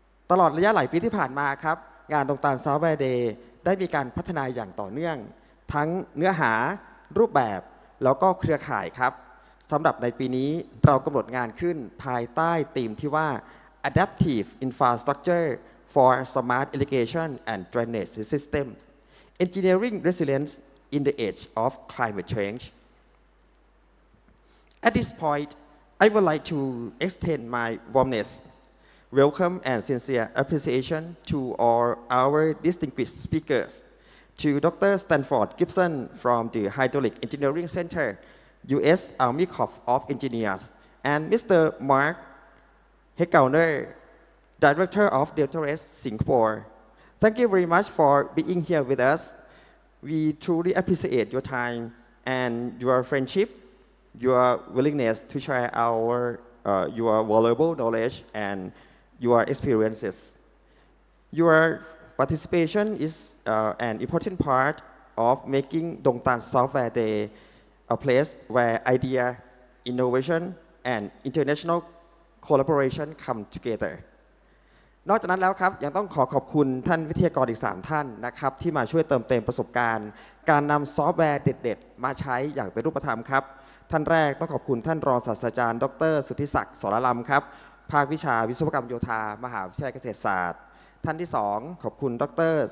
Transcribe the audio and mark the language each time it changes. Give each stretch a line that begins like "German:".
Thai: ตลอดระยะหลายปีที่ผ่านมาครับงานดวงตาลซอฟต์แวร์เดย์ได้มีการพัฒนาอย่างต่อเนื่องทั้งเนื้อหารูปแบบแล้วก็เครือข่ายครับสำหรับในปีนี้เรากำหนดงานขึ้นภายใต้ธีมที่ว่า
English: Adaptive Infrastructure for Smart Irrigation and Drainage Systems Engineering Resilience in the Age of Climate Change. At this point, I would like to extend my warmest welcome and sincere appreciation to all our distinguished speakers, to Dr. Stanford Gibson from the Hydraulic Engineering Center, U.S. Army Corps of Engineers, and Mr. Mark Hegauner, Director of Delta-RES Singapore. Thank you very much for being here with us. We truly appreciate your time and your friendship, your willingness to share your valuable knowledge and your experiences. Your participation is an important part of making Dongtan Software Day a place where idea, innovation, and international collaboration come together.
Thai: นอกจากนั้นแล้วครับยังต้องขอบคุณท่านวิทยากรอีก3ท่านนะครับที่มาช่วยเติมเต็มประสบการณ์การนำซอฟต์แวร์เด็ดๆมาใช้อย่างเป็นรูปธรรมครับท่านแรกต้องขอบคุณท่านรองศาสตราจารย์ดร. สุทธิศักดิ์สรลำครับภาควิชาวิศวกรรมโยธามหาวิทยาลัยเกษตรศาสตร์ท่านที่2ขอบคุณดร.